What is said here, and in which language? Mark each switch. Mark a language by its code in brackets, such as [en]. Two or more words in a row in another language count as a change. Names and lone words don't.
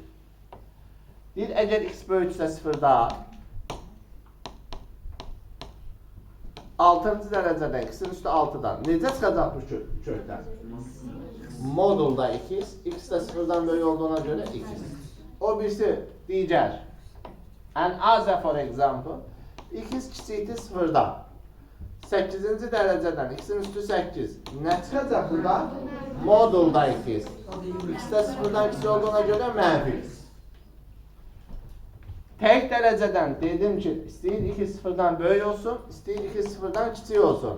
[az] Deyir, əgər x böyüksə 0-da 6-cı dərəcədən, x-in üstü 6-dan necə çıxacaq bu kökdən? Modulda x, x də 0-dan böyük olduğuna görə x. O birisi digər. [en] And other for example, [az] x kiçikdir 0-dan. 8-ci dərəcədən x-in üstü 8. Nə çıxacaq burada? Modulda x. X də 0-dan kiçik olduğuna görə mənfi x. Tək dərəcədən dedim ki, istəyir 2 0-dan böyük olsun, istəyir 2 0-dan kiçik olsun.